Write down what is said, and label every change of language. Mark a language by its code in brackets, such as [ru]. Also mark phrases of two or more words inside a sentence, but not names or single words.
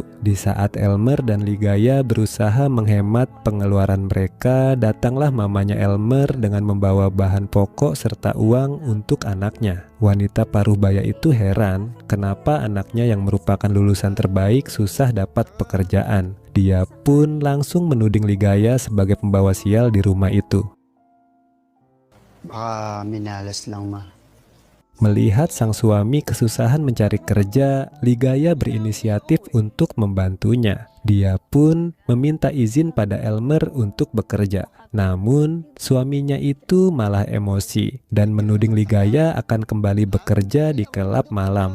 [id] Di saat Elmer dan Ligaya berusaha menghemat pengeluaran mereka, datanglah mamanya Elmer dengan membawa bahan pokok serta uang untuk anaknya. Wanita paruh baya itu heran kenapa anaknya yang merupakan lulusan terbaik susah dapat pekerjaan. Dia pun langsung menuding Ligaya sebagai pembawa sial di rumah itu. [tl] Baka minalas lang, ma. [id] Melihat sang suami kesusahan mencari kerja, Ligaya berinisiatif untuk membantunya. Dia pun meminta izin pada Elmer untuk bekerja. Namun, suaminya itu malah emosi dan menuding Ligaya akan kembali bekerja di klub malam.